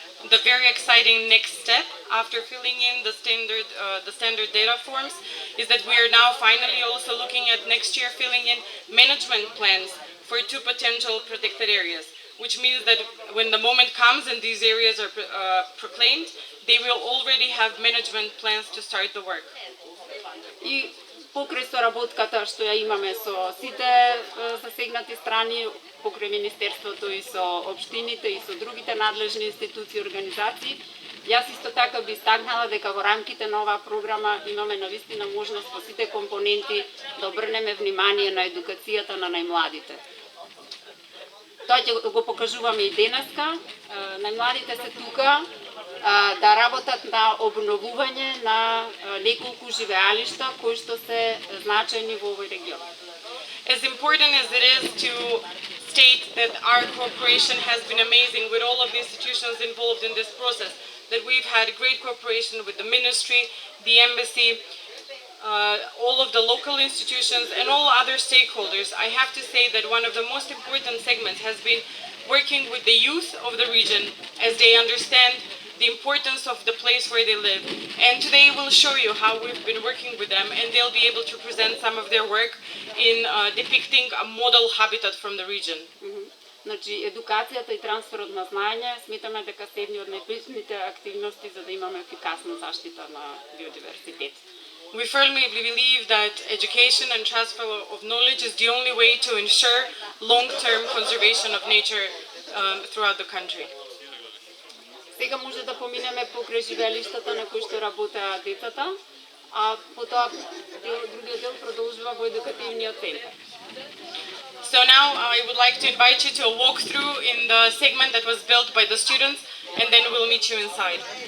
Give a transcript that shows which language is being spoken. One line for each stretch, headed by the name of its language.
English: The very exciting next step after filling in the standard data forms is that we are now finally also looking at next year filling in management plans for 2 potential protected areas, which means that when the moment comes and these areas are proclaimed, they will already have management plans to start the work.
Macedonian: И покрај соработката што ја имаме со сите засегнати страни, покрај Министерството и со општините и со другите надлежни институции и организации, јас исто така би истакнала дека во рамките на оваа програма имаме навистина можност во сите компоненти да обрнеме внимание на едукацијата на најмладите. Тоа ќе го покажуваме и денеска. Најмладите се тука да работат на обновување на неколку живеалишта кои што се значајни во овој регион.
English: As important as it is to state that our cooperation has been amazing with all of the institutions involved in this process, that we've had great cooperation with the ministry, the embassy, all of the local institutions and all other stakeholders, I have to say that one of the most important segments has been working with the youth of the region as they understand the importance of the place where they live. And today we'll show you how we've been working with them, and they'll be able to present some of their work in depicting a model habitat from the region.
Macedonian: Значи, едукацијата и трансферот на знаење сметаме дека се едни од најбитните активности за да имаме ефикасна заштита на биодиверзитет.
English: We firmly believe that education and transfer of knowledge is the only way to ensure long-term conservation of nature throughout the country.
Macedonian: Сега може да поминеме покрај живеалиштата на кои што работеа децата, а потоа другиот дел продолжува во едукативниот центар.
English: So now I would like to invite you to a walkthrough in the segment that was built by the students, and then we'll meet you inside.